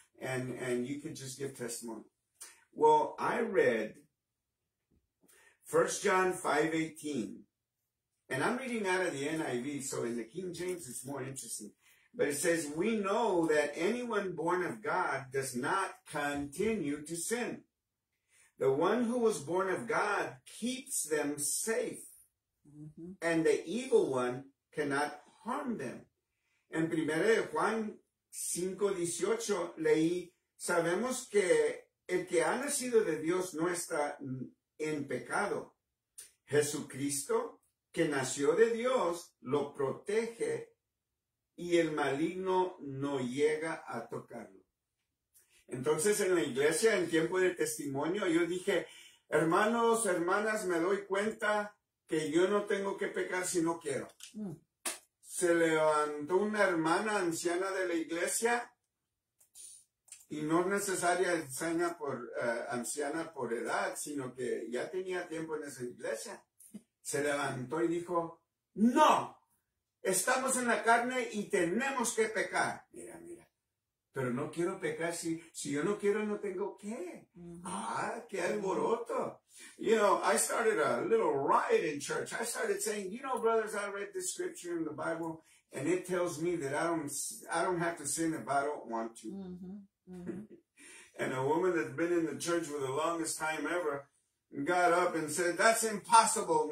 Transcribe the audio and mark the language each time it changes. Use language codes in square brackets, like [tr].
[en] And you could just give testimony. Well, I read 1 John 5:18, and I'm reading out of the NIV, so in the King James it's more interesting. But it says, we know that anyone born of God does not continue to sin. The one who was born of God keeps them safe, and the evil one cannot harm them. [es] En 1 de Juan 5:18 leí, sabemos que el que ha nacido de Dios no está en pecado. Jesucristo, que nació de Dios, lo protege y el maligno no llega a tocarlo. Entonces en la iglesia, en tiempo de testimonio, yo dije, hermanos, hermanas, me doy cuenta que yo no tengo que pecar si no quiero. Se levantó una hermana anciana de la iglesia, y no es necesaria anciana por edad, sino que ya tenía tiempo en esa iglesia. Se levantó y dijo, no, estamos en la carne y tenemos que pecar. Mira, pero no quiero pecar, si yo no quiero, no tengo que. Qué alboroto. [en] You know, I started a little riot in church. I started saying, you know, brothers, I read this scripture in the Bible, and it tells me that I don't have to sin if I don't want to. And a woman that's been in the church for the longest time ever got up and said, that's impossible.